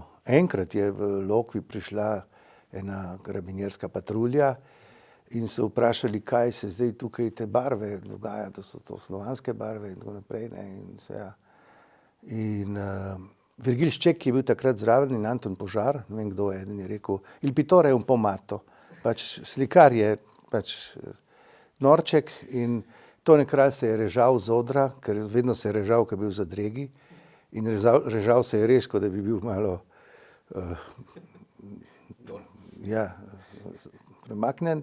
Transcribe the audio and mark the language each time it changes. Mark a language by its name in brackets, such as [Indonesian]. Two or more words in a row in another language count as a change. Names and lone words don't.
[Slovenian] Enkrat je v Lokvi prišla ena karabinjerska patrulja in so vprašali, kaj se zdaj tukaj te barve dogaja, da so to slovanske barve in tako naprej. Virgil Šček, ki je bil takrat zraven, in Anton Požar, ne vem kdo je, eden je rekel, [Italian] il pittore è un po' matto. [Slovenian] Pač slikar je pač norček in Tone Kralj se je režal z odra, ker vedno se je režal, ko je bil v zadregi, in režal se je res, kot da bi bil malo premaknen.